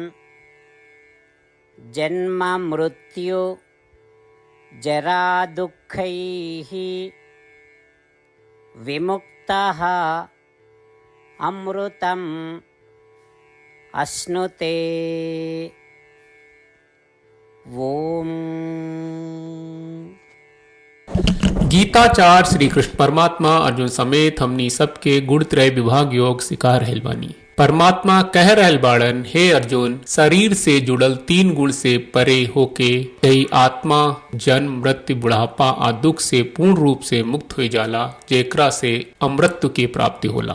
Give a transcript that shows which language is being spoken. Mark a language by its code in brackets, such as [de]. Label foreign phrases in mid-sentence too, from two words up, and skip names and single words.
[sa] जन्म मृत्यु जरा दुःखैः विमुक्तः अमृतम् अश्नुते। ओम। [bho] गीताचार्य श्री कृष्ण परमात्मा अर्जुन समेत हमनी सबके गुणत्रय विभाग योग सिखा रहल बानी। परमात्मा कह रहल बाड़न, हे अर्जुन, शरीर से जुड़ल 3 गुण से परे होके यही आत्मा जन्म मृत्यु बुढ़ापा आ दुख से पूर्ण रूप से मुक्त हो जाला, जेकरा से अमृत्यु की प्राप्ति होला।